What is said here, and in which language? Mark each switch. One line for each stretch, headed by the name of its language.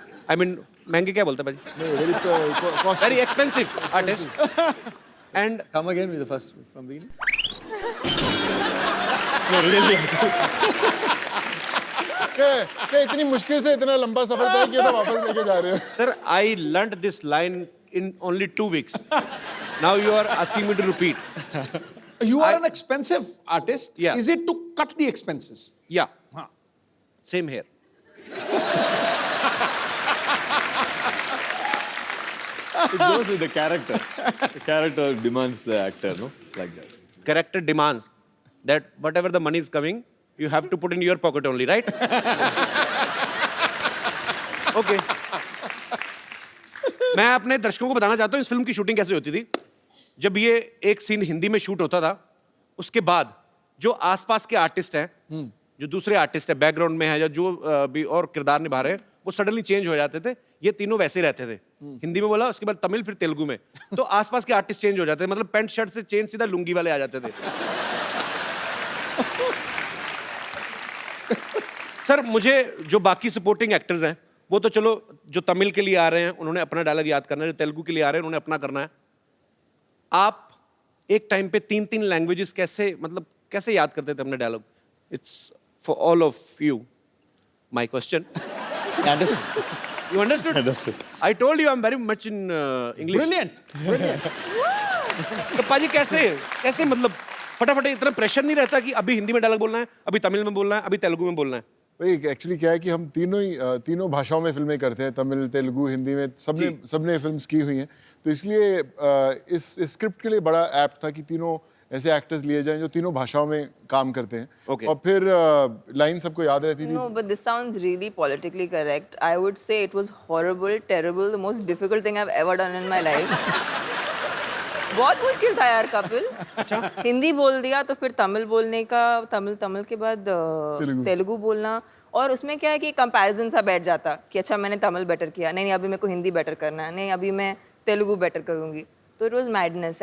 Hindi: I mean महंगे क्या बोलते हैं भाई?
English: Very expensive artist. And come again with the first from beginning.
Hindi: इतनी मुश्किल से इतना लंबा सफर तय किया तो वापस लेके जा रहे हो।
English: sir, I learnt this line in only 2 weeks. Now you are asking me to repeat. you are an expensive artist. Yeah. Is it to cut the expenses? Yeah,
Hindi: हाँ.
English: same here. It goes with the character. The character demands the actor, no? Like that. Character demands that whatever the money is coming, you have to put in your pocket only, right? Okay.
Hindi: मैं अपने दर्शकों को बताना चाहता हूँ इस film की shooting कैसे होती थी। जब ये एक सीन हिंदी में शूट होता था, उसके बाद जो आसपास के आर्टिस्ट हैं, जो दूसरे आर्टिस्ट हैं बैकग्राउंड में है या जो भी और किरदार निभा रहे हैं, वो सडनली चेंज हो जाते थे। ये तीनों वैसे ही रहते थे। हिंदी में बोला, उसके बाद तमिल, फिर तेलुगु में। तो आसपास के आर्टिस्ट चेंज हो जाते थे, मतलब पैंट शर्ट से चेंज सीधा लुंगी वाले आ जाते थे। सर मुझे जो बाकी सपोर्टिंग एक्टर्स हैं वो तो चलो, जो तमिल के लिए आ रहे हैं उन्होंने अपना डायलॉग याद करना है, जो तेलुगु के लिए आ रहे हैं उन्होंने अपना करना है। आप एक टाइम पे 3-3 लैंग्वेजेस कैसे याद करते थे अपने dialogue?
English: It's for all of you my question. You understood? Understood. I told you I'm very much in English. Brilliant.
Hindi: तो पाजी कैसे मतलब फटाफट इतना प्रेशर नहीं रहता कि अभी हिंदी में डायलॉग बोलना है, अभी तमिल में बोलना है, अभी तेलुगु में बोलना है? भाई एक्चुअली क्या है कि हम तीनों भाषाओं में फिल्में करते हैं, तमिल, तेलुगु, हिंदी में सबने फिल्म्स की हुई हैं। तो इसलिए इस स्क्रिप्ट के लिए बड़ा ऐप्ट था कि तीनों ऐसे एक्टर्स लिए जाएं जो तीनों भाषाओं में काम करते हैं।
English: Okay.
Hindi: और फिर लाइन सबको याद रहती थी।
English: No, but this sounds really politically correct. I would say it was horrible, terrible, the most difficult thing I've ever done in my life.
Hindi: बहुत मुश्किल था यार कपिल। हिंदी बोल दिया तो फिर तमिल बोलने का, तमिल के बाद तेलुगु बोलना, और उसमें क्या है कि कंपैरिजन सा बैठ जाता कि अच्छा मैंने तमिल बेटर किया, नहीं अभी मेरे को हिंदी बेटर करना है, नहीं अभी मैं तेलुगु बेटर करूँगी। तो
English: It was madness.